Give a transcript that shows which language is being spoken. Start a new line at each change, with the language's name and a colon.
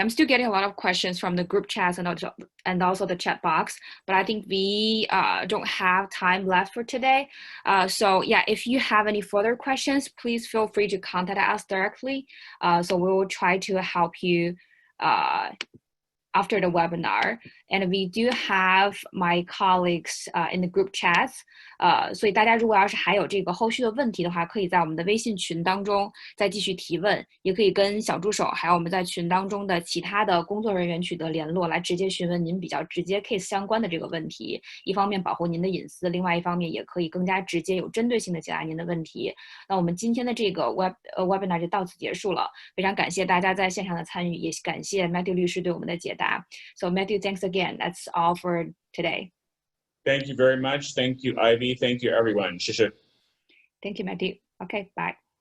English: I'm still getting a lot of questions from the group chats and also the chat box, but I think we don't have time left for today. So yeah, if you have any further questions, please feel free to contact us directly. So we will try to help you after the webinar. And we do have my colleagues in the group chats.
Chinese: 所以大家如果要是还有这个后续的问题的话，可以在我们的微信群当中再继续提问，也可以跟小助手还有我们在群当中的其他的工作人员取得联络，来直接询问您比较直接 case 相关的这个问题。一方面保护您的隐私，另外一方面也可以更加直接有针对性的解答您的问题。那我们今天的这个 webinar 就到此结束了，非常感谢大家在线上的参与，也感谢 Matthew 律师对我们的解答。
English: So Matthew, thanks again. That's all for today. Thank you very much. Thank you, Ivy. Thank you, everyone. 谢谢。 Thank you, Matthew. Okay, bye.